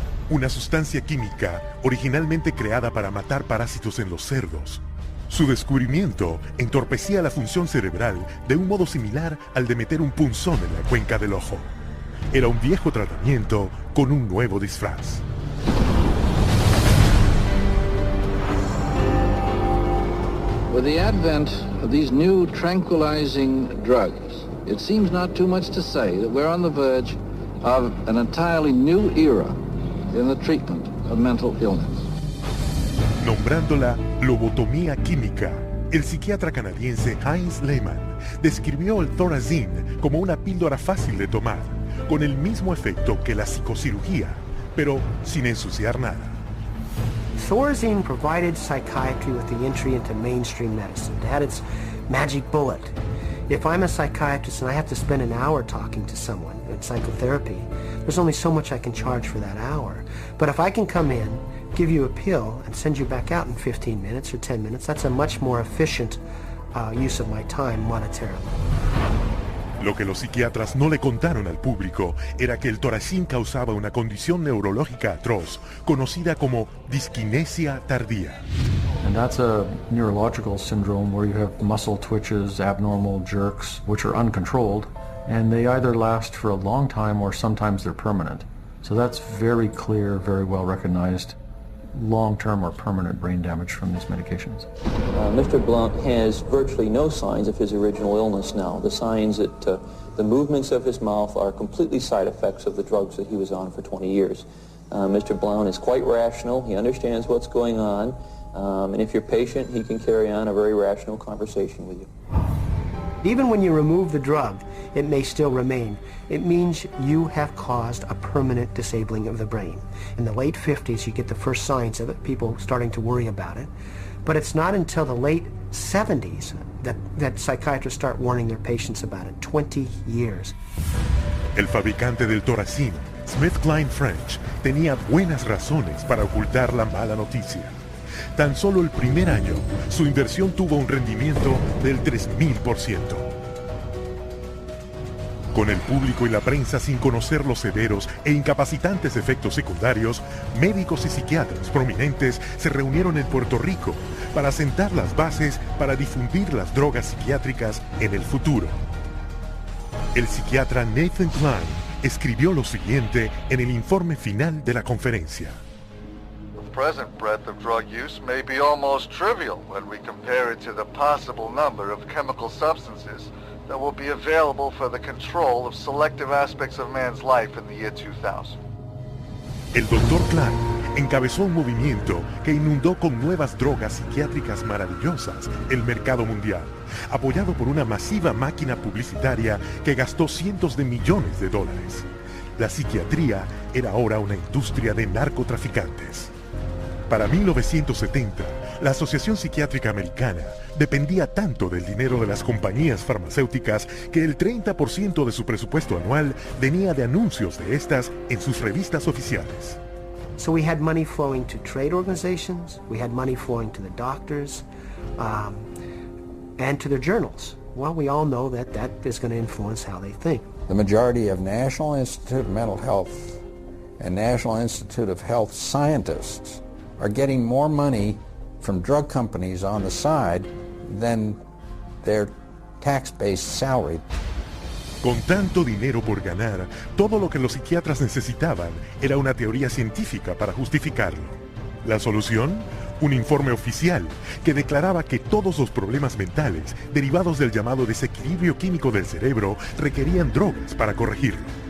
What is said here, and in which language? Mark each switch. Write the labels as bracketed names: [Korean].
[Spanish] Una sustancia química originalmente creada para matar parásitos en los cerdos. Su descubrimiento entorpecía la función cerebral de un modo similar al de meter un punzón en la cuenca del ojo. Era un viejo tratamiento con un nuevo disfraz. [English] With the advent of these new tranquilizing drugs, it seems not too much to say that we're on the verge of an entirely new era in the treatment of mental illness. [Spanish] Nombrándola lobotomía química, el psiquiatra canadiense Heinz Lehmann describió el Thorazine como una píldora fácil de tomar, con el mismo efecto que la psicocirugía, pero sin ensuciar nada. [English] Thorazine provided psychiatry with the entry into mainstream medicine. It had its magic bullet. If I'm a psychiatrist and I have to spend an hour talking to someone in psychotherapy, there's only so much I can charge for that hour. But if I can come in, give you a pill, and send you back out in 15 minutes or 10 minutes, that's a much more efficient use of my time monetarily. [Spanish] Lo que los psiquiatras no le contaron al público era que el Thorazine causaba una condición neurológica atroz, conocida como dyskinesia tardía. [English] And that's a neurological syndrome where you have muscle twitches, abnormal jerks, which are uncontrolled, and they either last for a long time or sometimes they're permanent. So that's very clear, very well recognized long-term or permanent brain damage from these medications. Mr. Blount has virtually no signs of his original illness now. The signs that the movements of his mouth are completely side effects of the drugs that he was on for 20 years. Mr. Blount is quite rational. He understands what's going on. And if you're patient, he can carry on a very rational conversation with you. Even when you remove the drug, it may still remain. It means you have caused a permanent disabling of the brain. In the late 50s, you get the first signs of it, people starting to worry about it. But it's not until the late 70s that psychiatrists start warning their patients about it. 20 years. [Spanish] El fabricante del Thorazine, SmithKline French, tenía buenas razones para ocultar la mala noticia. Tan solo el primer año, su inversión tuvo un rendimiento del 3000%. Con el público y la prensa sin conocer los severos e incapacitantes efectos secundarios, médicos y psiquiatras prominentes se reunieron en Puerto Rico para sentar las bases para difundir las drogas psiquiátricas en el futuro. El psiquiatra Nathan Kline escribió lo siguiente en el informe final de la conferencia. [English] The present breadth of drug use may be almost trivial when we compare it to the possible number of chemical substances that will be available for the control of selective aspects of man's life in the year 2000. [Spanish] El Dr. Kline encabezó un movimiento que inundó con nuevas drogas psiquiátricas maravillosas el mercado mundial, apoyado por una masiva máquina publicitaria que gastó cientos de millones de dólares. La psiquiatría era ahora una industria de narcotraficantes. Para 1970, la Asociación Psiquiátrica Americana dependía tanto del dinero de las compañías farmacéuticas que el 30% de su presupuesto anual venía de anuncios de estas en sus revistas oficiales. [English] So we had money flowing to trade organizations, we had money flowing to the doctors, and to their journals. Well, we all know that that is going to influence how they think. The majority of National Institute of Mental Health and National Institute of Health scientists are getting more money from drug companies on the side than their tax-based salary. [Spanish] Con tanto dinero por ganar, todo lo que los psiquiatras necesitaban era una teoría científica para justificarlo. ¿La solución? Un informe oficial que declaraba que todos los problemas mentales derivados del llamado desequilibrio químico del cerebro requerían drogas para corregirlo.